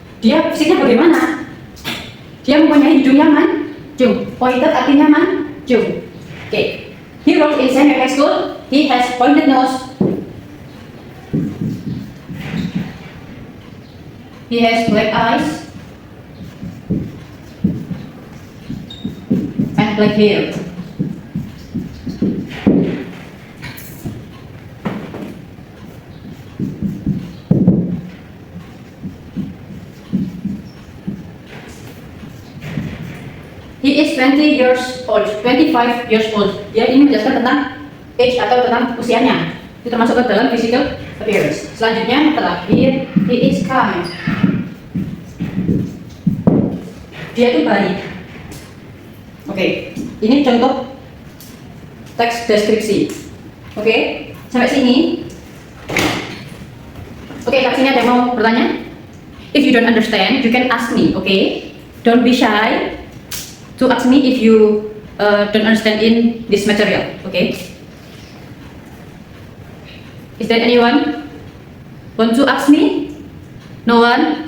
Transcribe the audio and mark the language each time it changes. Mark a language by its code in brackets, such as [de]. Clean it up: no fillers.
[id] Dia fisiknya bagaimana? Dia mempunyai hidung yang mancung. Pointed artinya mancung. Oke. [en] He works in senior high school. He has pointed nose. He has black eyes and black hair. He is 20 years old, 25 years old. [id] Dia ini menjelaskan tentang age atau tentang usianya. Itu termasuk ke dalam physical appearance. Selanjutnya terakhir, [en] he is kind. [id] Dia itu baik. Oke, ini contoh teks deskripsi. Oke, sampai sini. Oke, kat sini ada yang mau bertanya? [en] If you don't understand, you can ask me. Okay, don't be shy to ask me if you don't understand in this material. Okay. Is there anyone want to ask me? No one.